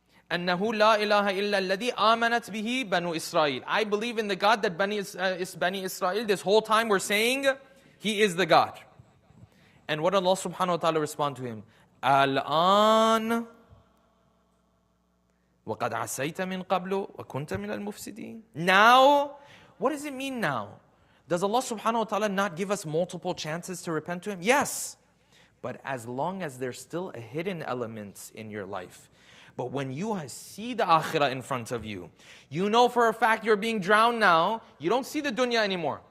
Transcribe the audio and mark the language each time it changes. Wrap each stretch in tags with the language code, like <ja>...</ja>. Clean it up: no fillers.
<ar>أنه لا إله إلا الذي آمنت به بنو إسرائيل.</ar> <en>I believe in the God that Bani Israel, this whole time we're saying, He is the God. And what Allah subhanahu wa ta'ala respond to him?</en> <ar>Al-an وَقَدْ عَسَيْتَ مِنْ قَبْلُ وَكُنْتَ مِنَ الْمُفْسِدِينَ.</ar> <en>Now, what does it mean now? Does Allah subhanahu wa ta'ala not give us multiple chances to repent to Him? Yes. But as long as there's still a hidden element in your life. But when you see the akhirah in front of you, you know for a fact you're being drowned now, you don't see the dunya anymore.</en>